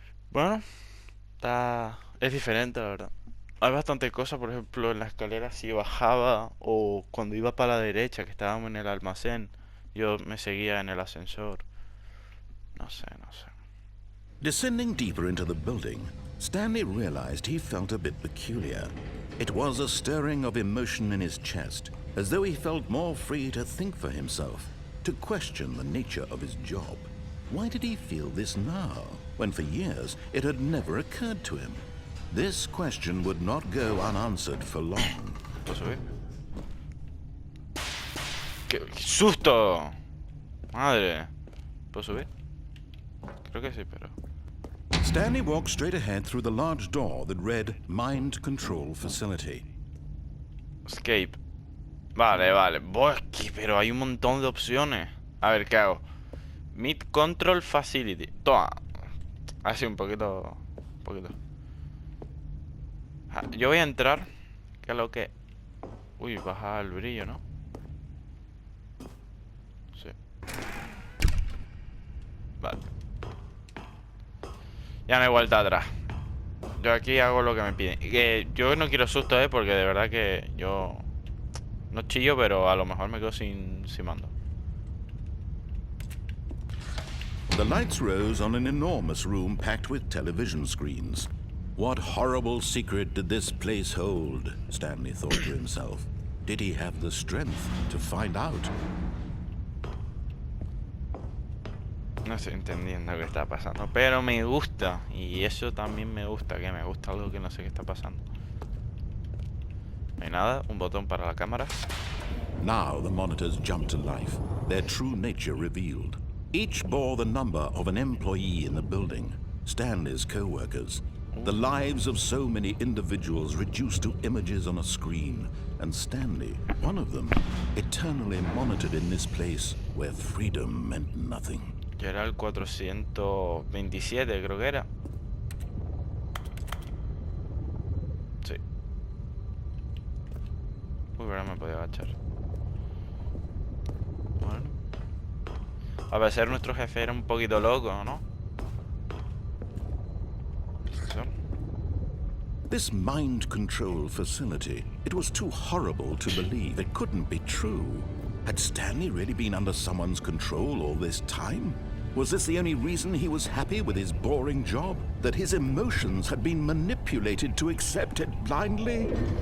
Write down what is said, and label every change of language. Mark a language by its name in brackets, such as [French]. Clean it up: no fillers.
[Spanish] Bueno, es diferente, la verdad. Hay bastantes cosas, por ejemplo, en la escalera si bajaba o cuando iba para la derecha, que estábamos en el almacén, yo me seguía en el ascensor. No sé, no sé. [English] Descending deeper into the building, Stanley realized he felt a bit peculiar. It was a stirring of emotion in his chest, as though he felt more free to think for himself, to question the nature of his job. Why did he feel this now, when for years it had never occurred to him? This question would not go unanswered for long. [Spanish] ¿Puedo subir? ¡Qué susto! Madre. ¿Puedo subir? Creo que sí, pero... [English] Stanley walked straight ahead through the large door that read Mind Control Facility. [Spanish] Escape. Vale, vale. Pero hay un montón de opciones. A ver, ¿qué hago? Mid Control Facility. Toma. Así un poquito. Un poquito. Yo voy a entrar. ¿Qué es lo que? Uy, baja el brillo, ¿no? Sí. Vale. Ya no hay vuelta atrás. Yo aquí hago lo que me piden. Yo no quiero susto, porque de verdad que yo no chillo, pero a lo mejor me quedo sin mando. [English] The lights rose on an enormous room packed with television screens. What horrible secret did this place hold? Stanley thought to himself. Did he have the strength to find out? [Spanish] No estoy entendiendo qué está pasando, pero me gusta. Y eso también me gusta, que me gusta algo que no sé qué está pasando. No hay nada, un botón para la cámara. [English] Now the monitors jumped to life, their true nature revealed. Each bore the number of an employee in the building, Stanley's co-workers. The lives of so many individuals reduced to images on a screen, and Stanley, one of them, eternally monitored in this place where freedom meant nothing. [Spanish] Yo era el 427, creo que era. Sí. Uy, ahora me podía agachar. Bueno. A veces nuestro jefe era un poquito loco, ¿no? Eso. [English] This mind control facility, it was too horrible to believe. It couldn't be true. Had Stanley really been under someone's control all this time? Was this the only reason he was happy with his boring job? That his emotions had been manipulated to accept it blindly?